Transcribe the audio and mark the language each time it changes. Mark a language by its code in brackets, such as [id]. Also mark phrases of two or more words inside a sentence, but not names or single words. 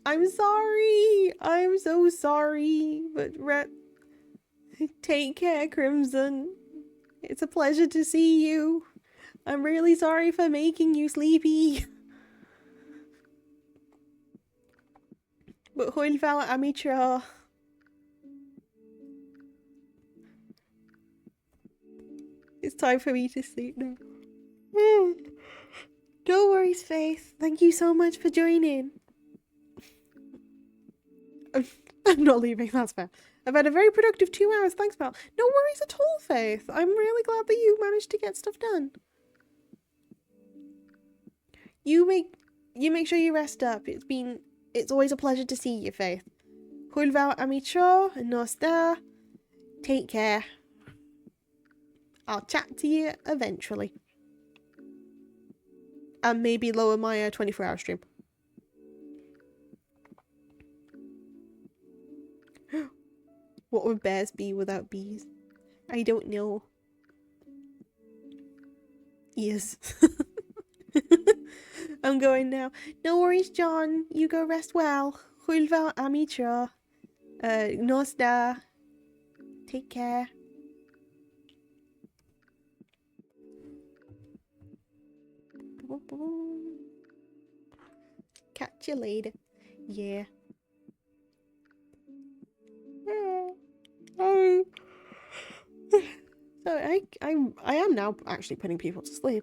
[en] I'm sorry. I'm so sorry. But take care, Crimson. It's a pleasure to see you. I'm really sorry for making you sleepy. [cy] But hwyl fawr am I tro. [en] It's time for me to sleep now. No worries, Faith. Thank you so much for joining. I'm not leaving, that's fair. I've had a very productive 2 hours, thanks, pal. No worries at all, Faith. I'm really glad that you managed to get stuff done. You make sure you rest up. It's always a pleasure to see you, Faith. [cy] Hwyl fawr am I tro, nos da. [en] Take care. I'll chat to you eventually. And maybe lower my 24-hour stream. What would bears be without bees? I don't know. Yes. I'm going now. No worries, John. You go rest well. [cy] Hwyl fawr am I tro. Nos da. [en] Take care. Catch you later. Yeah. So I am now actually putting people to sleep.